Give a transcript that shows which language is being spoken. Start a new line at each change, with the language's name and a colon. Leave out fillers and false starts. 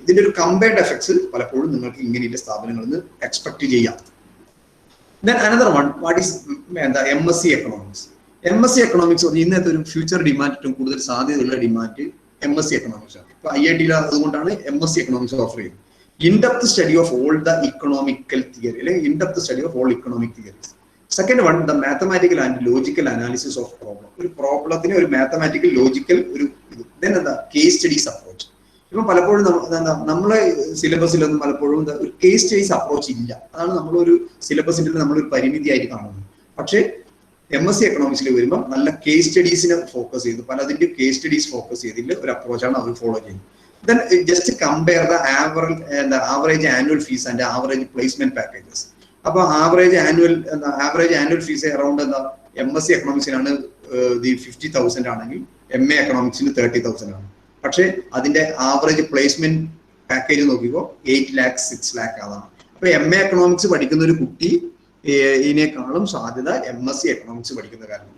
Malayalam: ഇതിന്റെ ഒരു compared effects പലപ്പോഴും നിങ്ങൾക്ക് ഇങ്ങനെയുള്ള സ്ഥാപനങ്ങളിൽ നിന്ന് എക്സ്പെക്ട് ചെയ്യാം. Then another one, what is MSc economics. MSc economics ഇന്നത്തെ ഒരു ഫ്യൂച്ചർ ഡിമാൻഡ്, ഏറ്റവും കൂടുതൽ സാധ്യതയുള്ള ഡിമാൻഡ് MSc എക്കണോമിക്സ് ആണ്. ഇപ്പൊ IIT-യിൽ അതുകൊണ്ടാണ് MSc എക്കണോമിക്സ് ഓഫർ ചെയ്യുന്നത്.
English: In-depth study of all the economical theory, in-depth study of all economic theories. Second one, the mathematical and logical analysis of problem.
Malayalam: ഒരു പ്രോബ്ലത്തിന് ഒരു മാത്തമാറ്റിക്കൽ ലോജിക്കൽ ഒരു then കേസ് സ്റ്റഡീസ് അപ്രോച്ച്. ഇപ്പൊ പലപ്പോഴും നമ്മളെ സിലബസിലൊന്നും പലപ്പോഴും ഒരു case studies approach ഇല്ല. അതാണ് നമ്മളൊരു സിലബസിന്റെ നമ്മളൊരു പരിമിതിയായിട്ട് കാണുന്നത്. പക്ഷേ MSc എക്കണോമിക്സിൽ വരുമ്പോൾ നല്ല കേസ് സ്റ്റഡീസിനെ ഫോക്കസ് ചെയ്ത് പലതിന്റെ കേസ് സ്റ്റഡീസ് ഫോക്കസ് ചെയ്തിട്ട് ഒരു അപ്രോച്ചാണ് അവർ ഫോളോ ചെയ്യുന്നത്.
English: Then just compare the average annual fees and average placement packages.
Malayalam: അപ്പോൾ average annual fees around MSc എക്കണോമിക്സിനാണ് 50,000 ആണെങ്കിൽ MA എക്കണോമിക്സിന് 30,000 ആണ്. പക്ഷേ അതിന്റെ ആവറേജ് പ്ലേസ്മെന്റ് പാക്കേജ് നോക്കിയപ്പോൾ 8 lakh 6 lakh അതാണ്. അപ്പൊ MA എക്കണോമിക്സ് പഠിക്കുന്ന ഒരു കുട്ടി ഇതിനേക്കാളും സാധ്യത MSc എക്കണോമിക്സ് പഠിക്കുന്ന കാരണം.